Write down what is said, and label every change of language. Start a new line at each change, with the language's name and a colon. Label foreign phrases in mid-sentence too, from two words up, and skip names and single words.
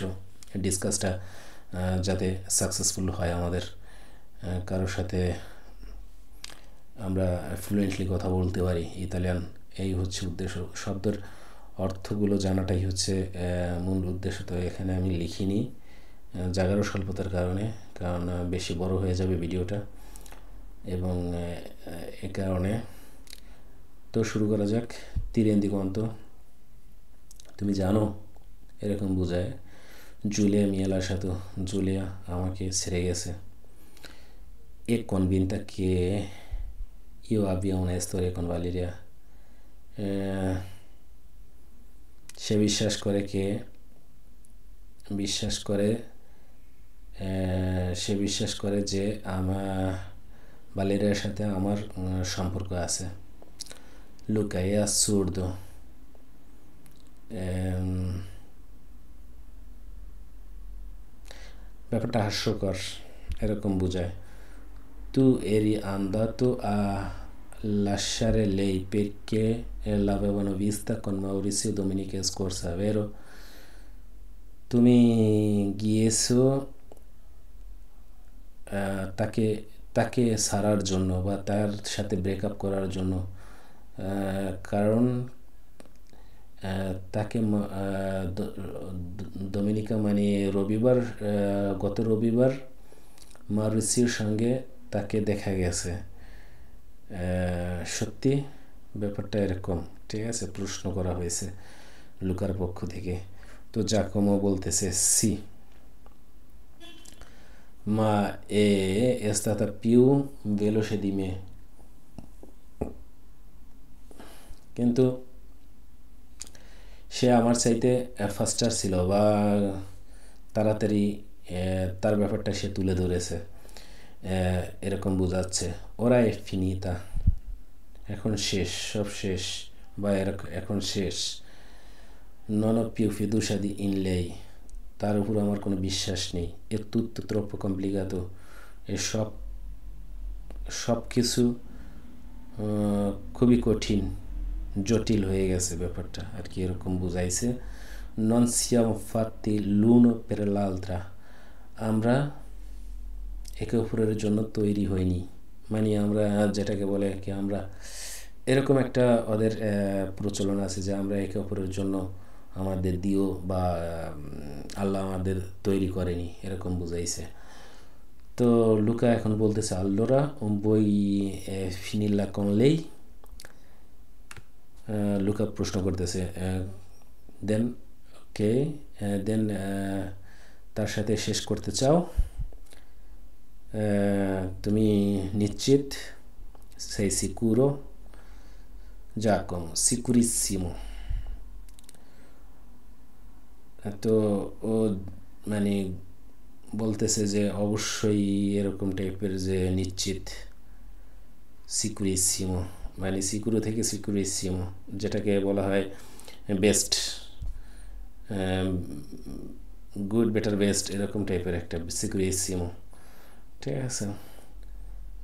Bangla: ডিসকাসটা যাতে সাকসেসফুল হয়, আমাদের কারোর সাথে আমরা ফ্লুয়েন্টলি কথা বলতে পারি ইতালিয়ান, এই হচ্ছে উদ্দেশ্য। শব্দের অর্থগুলো জানাটাই হচ্ছে মূল উদ্দেশ্য। তো এখানে আমি লিখিনি জায়গারও স্বল্পতার কারণে, কারণ বেশি বড় হয়ে যাবে ভিডিওটা, এবং এ কারণে। তো শুরু করা যাক।
Italian: ti rendi conto?
Bangla: তুমি জানো, এরকম বোঝায় জুলিয়া
Italian: mi ha lasciato,
Bangla: জুলিয়া আমাকে ছেড়ে গেছে।
Italian: è convinta che io abbia una storia con Valeria.
Bangla: সে বিশ্বাস করে যে ভালেরিয়ার সাথে আমার সম্পর্ক আছে।
Italian: Luca è assurdo.
Bangla: ব্যাপারটা হাস্যকর, এরকম বোঝায়।
Italian: Tu eri andato a lasciare lei perché l'avevano vista con Maurizio domenica scorsa, vero?
Bangla: তুমি গিয়েছো তাকে ছাড়ার জন্য বা তার সাথে ব্রেকআপ করার জন্য, কারণ তাকে ডোমিনিকা মানে রবিবার, গত রবিবার মাউরিসিওর সঙ্গে তাকে দেখা গেছে। সত্যি ব্যাপারটা এরকম, ঠিক আছে? প্রশ্ন করা হয়েছে লুকার পক্ষ থেকে। তো জাকোমো বলতেছে
Italian: sì ma è stata più veloce di me,
Bangla: কিন্তু সে আমার চাইতে ফাস্টার ছিল বা তাড়াতাড়ি তার ব্যাপারটা সে তুলে ধরেছে, এরকম বোঝাচ্ছে।
Italian: ora finita,
Bangla: এখন শেষ, সব শেষ, বা এখন শেষ।
Italian: non ho più fiducia in lei,
Bangla: তার উপর আমার কোনো বিশ্বাস নেই।
Italian: è tutto troppo complicato,
Bangla: সব কিছু খুবই কঠিন, জটিল হয়ে গেছে ব্যাপারটা আর কি, এরকম বুঝাইছে।
Italian: non siamo fatti l'uno per l'altra,
Bangla: আমরা একে অপরের জন্য তৈরি হইনি, মানে আমরা যেটাকে বলে আর কি, আমরা এরকম একটা ওদের প্রচলন আছে যে আমরা একে অপরের জন্য আমাদের দিও বা আল্লাহ আমাদের তৈরি করেনি, এরকম বুঝাইছে। তো লুকা এখন বলতেছে
Italian: allora vuoi finirla con lei,
Bangla: লুকা প্রশ্ন করতেছে
English: then okay,
Bangla: দেন তার সাথে শেষ করতে চাও, তুমি নিশ্চিত?
Italian: sei sicuro? Giacomo sicurissimo.
Bangla: তো ও মানে বলতেছে যে অবশ্যই এরকম টাইপের, যে নিশ্চিত। সিকুরিসিমো মানে সিকুরো থেকে সিকুরিসিমো, যেটাকে বলা হয়
English: best, good, better, best,
Bangla: এরকম টাইপের একটা সিকুরিসিমো, ঠিক আছে?